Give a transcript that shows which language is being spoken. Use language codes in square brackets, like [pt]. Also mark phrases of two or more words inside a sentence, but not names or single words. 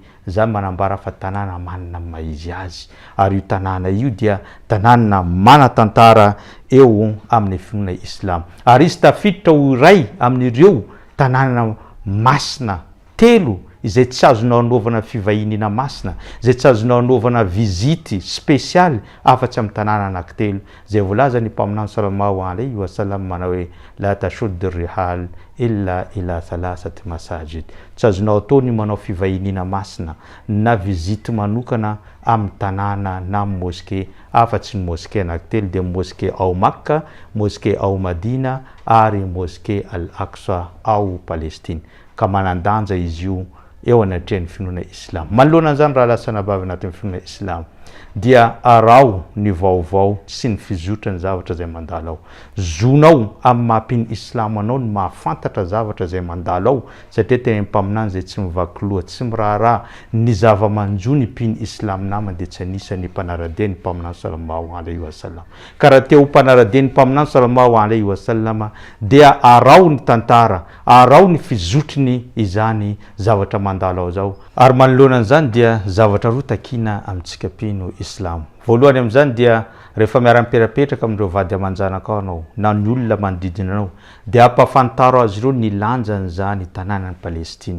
[mg] Zany manambara fa tanàna manana maizy azy. Ary io tanàna io dia tanàna manatantara eo amin'ny finoana Islam. Ary izy tafiditra ho iray amin'ireo tanàna masina telo izay tsy azonao anaovana fivahinana masina, izay tsy azonao anaovana vizity spesialy afa-tsy amin'ny tanàna anankitelo. Zay voalaza ny mpaminany [ar] صلى الله عليه وسلم [mg] manao hoe [ar] لا تشد الرحال إلا إلى ثلاثة مساجد. [mg] Tsy azonao atao ny manao fivahinana masina na vizity manokana amin'ny tanàna na amin'ny mosquée afa-tsy ny mosquée anankitelo dia mosquée ao Makka, mosquée ao Madina ary mosquée Al-Aqsa ao Palestine. Ka manandanja izy io eo anatrehan'ny finoana Islam. Manoloana an'izany raha lasana bavy anatin'ny finoana Islam dia arao ny vaovao sy ny fizotra ny zavatra izay mandalo ao. Zonao amin'ny mahampino Islam anao ny mahafantatra zavatra izay mandalo ao, satria tena mpaminany izay tsy mivaky loha, tsy miraharaha ny zava-manjo ny mpino Islam namany dia tsy anisan'ny mpanaradiany mpaminany [ar] صلى الله عليه وسلم. [mg] Ka raha teo mpanaradiany mpaminany [ar] صلى الله عليه وسلم [mg] dia arao ny tantara, arao ny fizotriny izany zavatra mandalo ao zao. Ary manoloana an'izany dia zavatra roa takina amintsika mpino Islam. Voalohany amin'izany dia rehefa miara-miperapetraka amin'ireo vady aman-janaka ao anao na ny olona manodidina anao dia ampafantaro azy ireo ny lanjan'izany tanànan'ny Palestine.